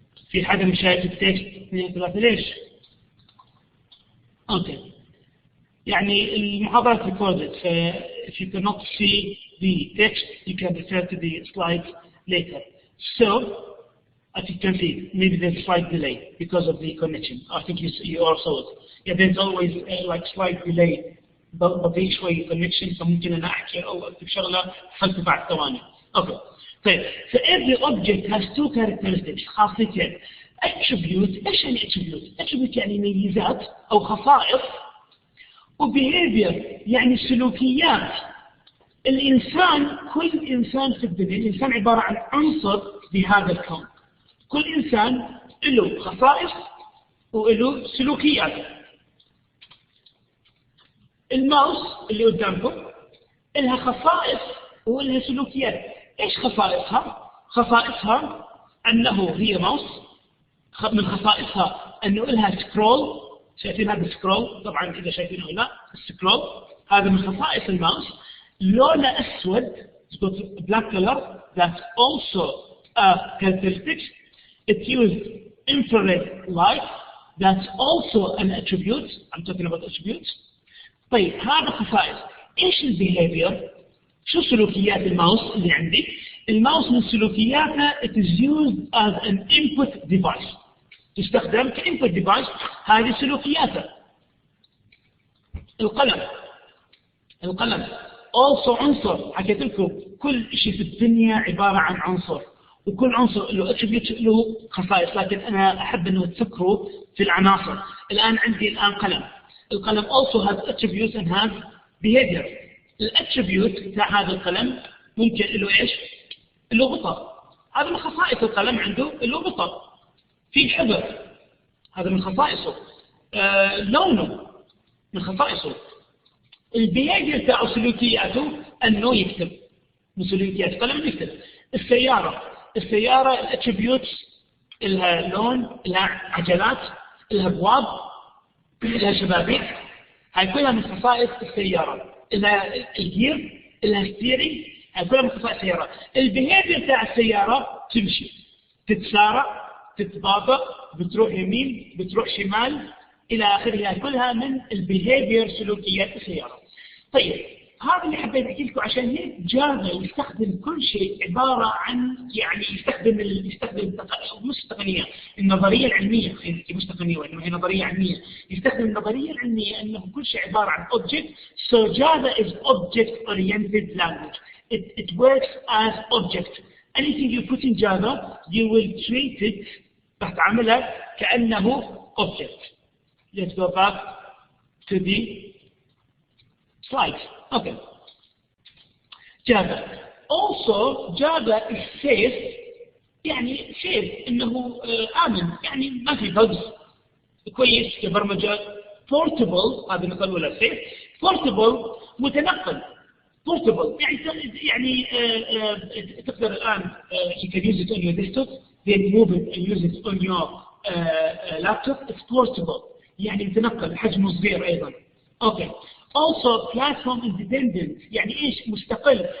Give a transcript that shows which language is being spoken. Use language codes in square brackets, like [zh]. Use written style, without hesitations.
[ar] في حدا مش شايف التكست، 2 3 ليش؟ اوكي. يعني المحاضرات recorded. [en] If you cannot see the text, you can refer to the slides later. So, as you can see, maybe there's a slight delay because of the connection. I think you all saw it. Yeah, there's always like slight delay [ar] بطيء شوي connection فممكن أنا أحكي أو أكتب شغلة خلف بعد ثواني. [en] Okay. طيب. So every object has two characteristics خاصيتين. Attribute. [ar] إيش يعني attribute؟ Attribute يعني ميزات أو خصائص. وbehavior يعني سلوكيات. الإنسان كل إنسان في الدنيا الإنسان عبارة عن عنصر بهذا الكون. كل إنسان له خصائص وله سلوكيات. الماوس اللي قدامكم لها خصائص ولها سلوكيات. إيش خصائصها؟ خصائصها أنه هي ماوس. من خصائصها أنه لها سكرول. شايفين هذا السكرول؟ طبعا إذا شايفينه لا السكرول هذا من خصائص الماوس. لونه أسود. [en] black color. That's also a characteristic. It uses infrared light. That's also an attribute. I'm talking about attributes. [ar] طيب هذا خصائص. إيش البيهيفير؟ شو سلوكيات الماوس اللي عندي؟ الماوس من سلوكياتها [en] it is used as an input device. [ar] تستخدم كinput device. هذه سلوكياتها. القلم also عنصر. حكيت لكم كل شيء في الدنيا عبارة عن عنصر. وكل عنصر له attribute له خصائص. لكن أنا أحب أنه تفكروا في العناصر. الآن عندي قلم. [en] القلم also has attributes and has behavior. [ar] الاتريبيوت تاع هذا القلم ممكن له ايش؟ له بطر. هذا من خصائص القلم عنده له بطر. في حبر. هذا من خصائصه. لونه من خصائصه. البيهيفير تاعه سلوكياته انه يكتب. من سلوكيات القلم انه يكتب. السيارة الاتريبيوتس لها لون، لها عجلات، لها ابواب، لها شبابيك. هاي كلها من خصائص السيارة. لها الجير، لها ستيرنج. هاي كلها من خصائص السيارة. البيهيفير تاع السيارة تمشي، تتسارع، تتباطأ، بتروح يمين، بتروح شمال، إلى آخره. هاي كلها من البيهيفير سلوكيات السيارة. طيب هذا اللي حبيت أحكي لكم. عشان هيك جافا يستخدم كل شيء عبارة عن يعني يستخدم مش تقنية النظرية العلمية. مش تقنية وإنما هي نظرية علمية. يستخدم النظرية العلمية أنه كل شيء عبارة عن object. [en] So Java is object-oriented language. It works as object. Anything you put in Java, you will treat it [ar] تعملها كأنه [en] object. Let's go back to the slides. Okay. Java. Also, Java is safe. [ar] يعني safe إنه آمن. يعني ما في bugs. كويس كبرمجة. Portable. هذا نقول ولا safe. [en] Portable متنقل. Portable. [ar] يعني تقدر الآن [en] you can use it on your desktop. Then move it and use it on your laptop. It's portable. [ar] يعني متنقل. حجمه صغير أيضا. [en] Okay. Also platform independent. [ar] يعني إيش؟ مستقل.